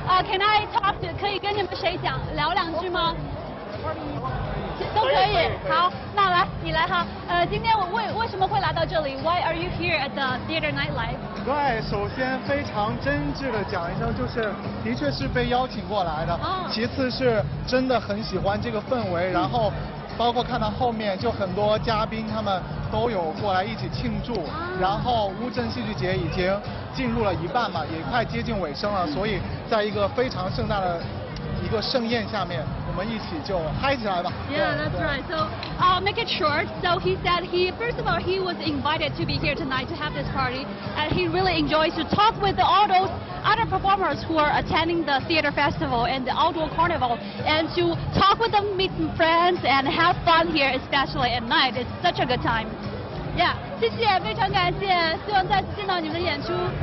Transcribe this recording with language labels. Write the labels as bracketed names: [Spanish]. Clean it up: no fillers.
[English] Can I talk to [Chinese] 可以跟你们谁聊两句吗？都可以。好，那来你来哈。今天我为什么会来到这里 [English] ？Why are you here at the theater nightlife？ [Chinese] 对，首先非常真挚的讲一声，就是的确是被邀请过来的。其次是真的很喜欢这个氛围，然后包括看到后面就很多嘉宾他们都有过来一起庆祝。然后乌镇戏剧节已经进入了一半嘛，也快接近尾声了，所以在一个非常盛大的一个盛宴下面，我们一起就嗨起来吧。 [English] Yeah, that's right. So make it short. So he said first of all he was invited to be here tonight to have this party, and he really enjoys to talk with all those other performers who are attending the theater festival and the outdoor carnival, and to talk with them, meet some friends, and have fun here, especially at night. It's such a good time. [Chinese] Yeah, 谢谢，非常感谢，希望再次见到你们的演出。